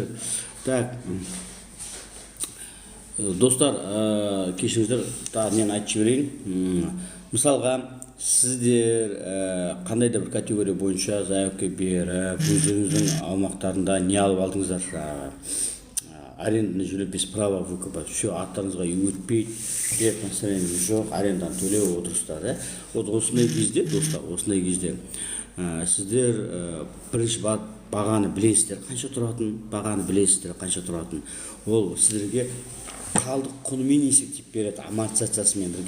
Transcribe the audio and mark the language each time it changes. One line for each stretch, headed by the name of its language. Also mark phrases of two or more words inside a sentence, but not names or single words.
Kazakh: Так, достар, кешіңіздер, мен айтып жіберейін. Мысалға, сіздер қандай да бір категория бойынша заявка беріп, өздеріңіздің аумақтарында не алып алдыңыздар? Аренданы жөлеп
Russian: без права выкупа.
Kazakh: Все, аттарыңызға өтпейді, деп настроение жоқ, арендан төлеп отырсыздар. Осындай кезде, достар, осындай кезде сіздер бірінші бағаны білесіздер, қанша тұратын, бағаны білесіздер, қанша тұратын. Ол сіздерге қалдық құнымен есептеп береді, амортизациясымен бірге.